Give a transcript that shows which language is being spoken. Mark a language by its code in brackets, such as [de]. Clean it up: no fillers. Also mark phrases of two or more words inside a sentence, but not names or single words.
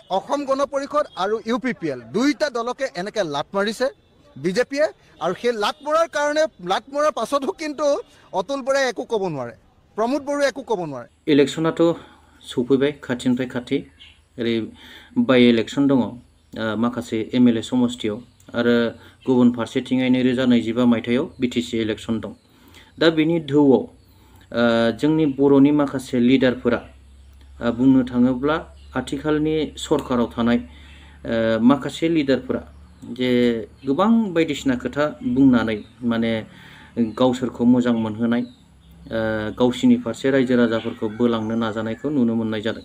[as] অসম গণ পৰিষদ আৰু UPPL দুইটা দলকে এনেকৈ লাট মাৰিছে বিজেপিয়ে, আৰু সেই লাট মৰাৰ কাৰণে লাট মৰাৰ পাছতো কিন্তু অতুল বৰাই একো ক'ব নোৱাৰে, প্ৰমোদ বড়োৱে একো ক'ব নোৱাৰে। [brx] इलेक्शनाथ' सफैबाय खाथिनिफ्राय खाथि ओरै बाइ इलेक्शन दङ माखासे MLA समस्थियाव आरो गुबुन फारसेथिङै 2025 मायथाइयाव BTC इलेक्शन दं। दा बेनि धौआव जोंनि बर'नि माखासे लिडारफोरा बुंनो थाङोब्ला आथिखालनि सरकाराव थानाय माखासे लिडारफोरा जे गोबां बायदिसिना खोथा बुंनानै माने गावसोरखौ मोजां मोनहोनाय गावसिनि फारसे रायजो राजाफोरखौ बोलांनो नाजानायखौ नुनो मोननाय जादों।